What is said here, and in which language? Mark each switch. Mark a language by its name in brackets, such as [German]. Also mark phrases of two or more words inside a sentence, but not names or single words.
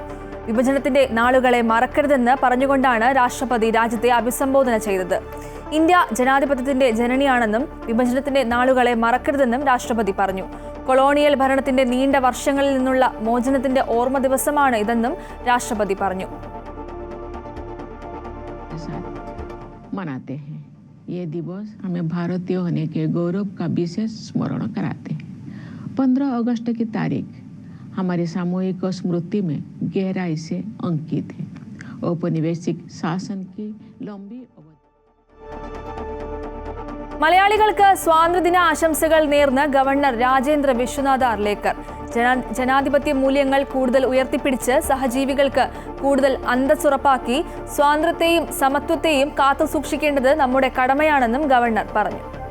[Malayalam] വിഭജനത്തിന്റെ നാളുകളെ മറക്കരുതെന്ന് പറഞ്ഞുകൊണ്ടാണ് രാഷ്ട്രപതി രാജ്യത്തെ അഭിസംബോധന ചെയ്തത്. ഇന്ത്യ ജനാധിപത്യത്തിന്റെ ജനനിയാണെന്നും വിഭജനത്തിന്റെ നാളുകളെ മറക്കരുതെന്നും രാഷ്ട്രപതി പറഞ്ഞു. കൊളോണിയൽ ഭരണത്തിന്റെ നീണ്ട വർഷങ്ങളിൽ നിന്നുള്ള മോചനത്തിന്റെ ഓർമ്മ ദിവസമാണ് ഇതെന്നും രാഷ്ട്രപതി പറഞ്ഞു. [Hindi] ये दिवस हमें भारतीय होने के गौरव का विशेष स्मरण कराते हैं. 15 अगस्त की तारीख हमारी सामूहिक स्मृति में गहराई से अंकित है. औपनिवेशिक शासन की लंबी [Malayalam] മലയാളികൾക്ക് സ്വാതന്ത്ര്യദിന ആശംസകൾ നേർന്ന് ഗവർണർ രാജേന്ദ്ര വിശ്വനാഥ് അർലേക്കർ. ജനാധിപത്യ മൂല്യങ്ങൾ കൂടുതൽ ഉയർത്തിപ്പിടിച്ച് സഹജീവികൾക്ക് കൂടുതൽ അന്തസ്സുറപ്പാക്കി സ്വാതന്ത്ര്യത്തെയും സമത്വത്തെയും കാത്തുസൂക്ഷിക്കേണ്ടത് നമ്മുടെ കടമയാണെന്നും ഗവർണർ പറഞ്ഞു.